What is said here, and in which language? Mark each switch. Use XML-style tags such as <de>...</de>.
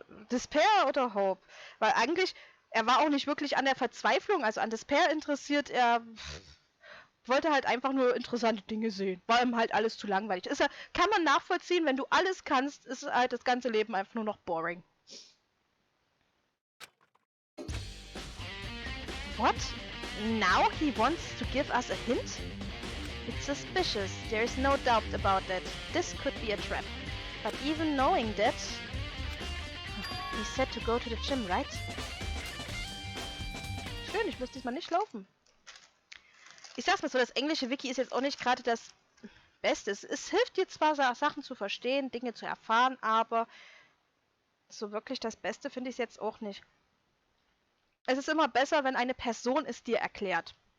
<de>Despair oder Hope. Weil eigentlich, er war auch nicht wirklich an der Verzweiflung, also an Despair interessiert, er wollte halt einfach nur interessante Dinge sehen. War ihm halt alles zu langweilig. Kann man nachvollziehen, wenn du alles kannst, ist halt das ganze Leben einfach nur noch boring.</de> <en>What? Now he wants to give us a hint? It's suspicious, there is no doubt about that. This could be a trap. But even knowing that... He said to go to the gym, right?</en> <de>Schön, ich muss diesmal nicht laufen. Ich sag's mal so, das englische Wiki ist jetzt auch nicht gerade das Beste. Es hilft dir zwar, Sachen zu verstehen, Dinge zu erfahren, aber so wirklich das Beste finde ich es jetzt auch nicht. Es ist immer besser, wenn eine Person es dir erklärt.</de>